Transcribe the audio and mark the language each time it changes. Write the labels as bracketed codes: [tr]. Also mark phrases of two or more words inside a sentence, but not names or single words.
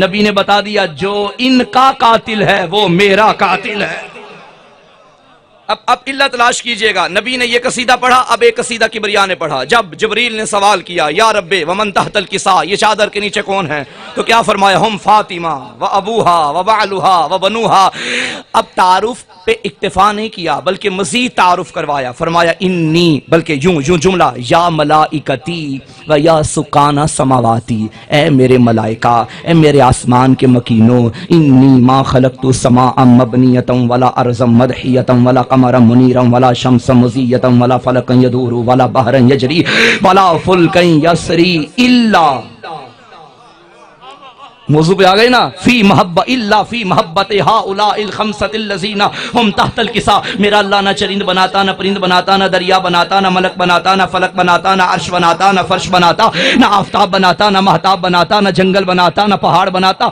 [ur] نبی نے بتا دیا جو ان کا قاتل ہے وہ میرا قاتل ہے. اب اللہ تلاش کیجئے گا. نبی نے یہ قصیدہ پڑھا، اب ایک قصیدہ کبریا نے پڑھا. جب جبریل نے سوال کیا [ar] یا رب ومن تحت الکساء، [ur] یہ چادر کے نیچے کون ہے؟ تو کیا فرمایا؟ [ar] ہم فاطمہ و ابوہا و بعلہا و بنوہا. [ur] اب تعارف پہ اکتفا نہیں کیا بلکہ مزید تعارف کروایا. فرمایا انی، بلکہ یوں جملہ، [ar] یا ملائکتی و یا سکانہ سماواتی، [ur] اے میرے ملائکہ، اے میرے آسمان کے مکینوں. [ar] انی ما خلقت سماء مبنیتا ولا ارضا مدحیتا ولا قمرا منیرا ولا شمسا مزیتا ولا فلکا یدور ولا بحرا یجری ولا فلکا یسری الا. [ur] موضوع پہ آگئے نا، [ar] فی محبت الا فی محبت ہؤلاء الخمسۃ الذین ہم تحت الکساء. [ur] میرا اللہ نہ چرند بناتا، نہ پرند بناتا، نہ دریا بناتا، نہ ملک بناتا، نہ فلک بناتا، نہ عرش بناتا، نہ فرش بناتا، نہ آفتاب بناتا، نہ مہتاب بناتا، نہ جنگل بناتا، نہ پہاڑ بناتا.